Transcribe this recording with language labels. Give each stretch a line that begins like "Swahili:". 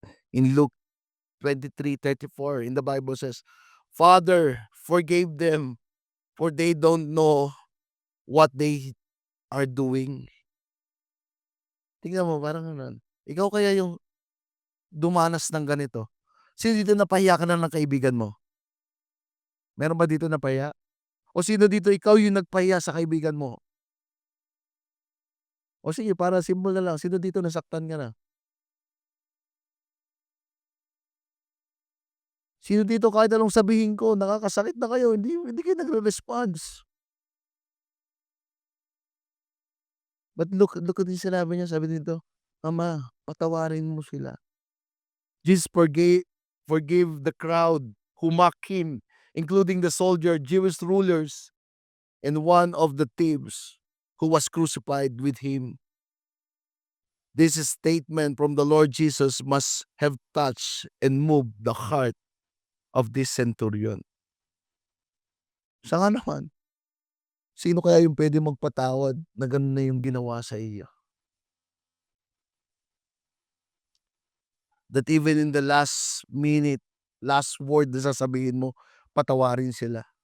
English: In Luke 23:34, in the Bible says, "Father, forgive them, for they don't know what they are doing."
Filipino: Tingnan mo parang gano'n. Ikaw kaya yung dumanas ng ganito? Sino dito napahiya ka na ng kaibigan mo? Meron ba dito napahiya? O sino dito ikaw yung nagpahiya sa kaibigan mo? O sige para simple na lang, sino dito nasaktan ka na? Sino dito kahit anong sabihin ko nakakasakit na kayo hindi kayo nagre-response?
English: But look at
Filipino: yung sinabi niya, sabi dito, "Ama, patawarin mo sila."
English: Jesus forgave the crowd who mocked him, including the soldier, Jewish rulers, and one of the thieves who was crucified with him. This statement from the Lord Jesus must have touched and moved the heart of this centurion.
Filipino: Siya nga naman, sino kaya yung puwedeng magpatawad na gano'n na yung ginawa sa iyo?
English: That even in the last minute, last word
Filipino: na sasabihin mo, patawarin sila.